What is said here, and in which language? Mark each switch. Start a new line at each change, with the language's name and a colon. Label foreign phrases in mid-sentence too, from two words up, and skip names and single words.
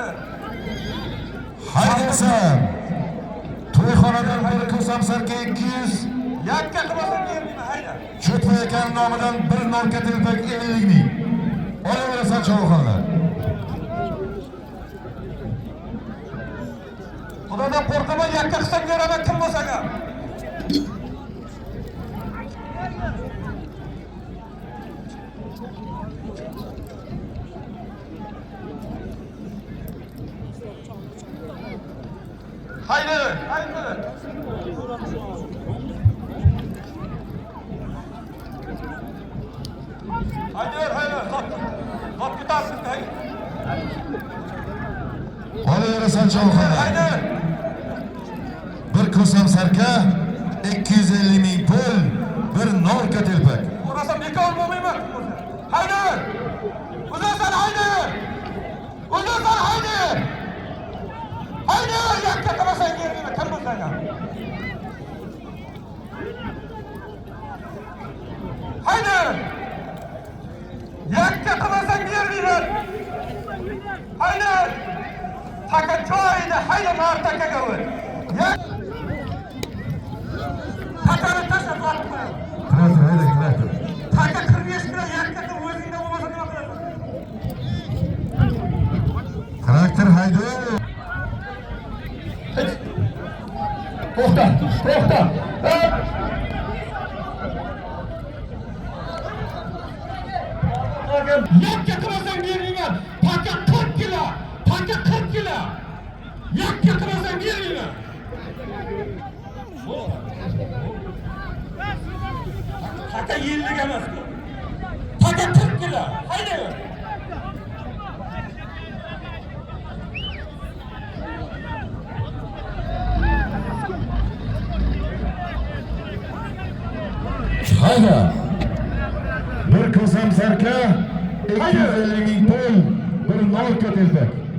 Uzbek: Haydi esa to'yxonadan bir kirsam sarka 200. Yakka qilasiz, bermayman, haydi. Cho'tpa akani nomidan bir narka telpak 50 ming. Olaverasan cho'lxonlar. Xudodan qo'rqaman, yakka qilsang beraman kim bo'lsa-ga. Haydi. Haydi. Hop gitarsiz, haydi. Olaverasan cho'lxonlar. Haydi. Bir kirsam sarka 250 ming pul, bir narka telpak. Uğrasam bekar olmayman. Haydi. Uzasan haydi. Haydi yakka qilsang bermayman, kim bo'lsa-ga. Haydi. Yakka qilsang bermayman. Haydi. Taka joyida haydi martakaga o'y. Takani tashlab qo'yma. Kiratir. Taka 45 kilo yakka qilib o'zingda bo'lmasa nima qilasan? Traktor haydi. To'xta. Yakka qilsang bermayman. Taka 40 kilo. Yakka qilsang bermayman. Taka 50 emas. Taka 40 kilo. Haydi. Haydi. Bir kirsam sarka 250 ming pul, bir narka telpak.